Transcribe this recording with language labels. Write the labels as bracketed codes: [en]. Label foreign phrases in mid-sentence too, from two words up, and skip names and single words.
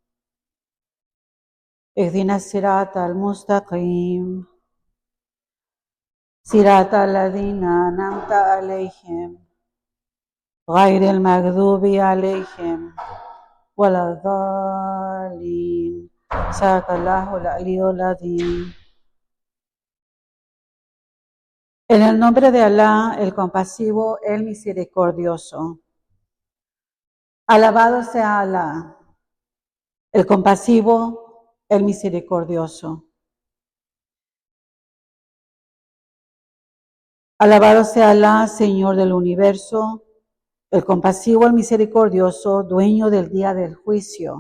[ar] اهدنا الصراط المستقيم. صراط الذين أنعمت عليهم غير المغضوب عليهم ولا الضالين صدق الله العلي العظيم. [es] En el nombre de Alá, el compasivo, el misericordioso. Alabado sea Alá, el compasivo, el misericordioso. Alabado sea Alá, Señor del universo, el compasivo, el misericordioso, dueño del día del juicio.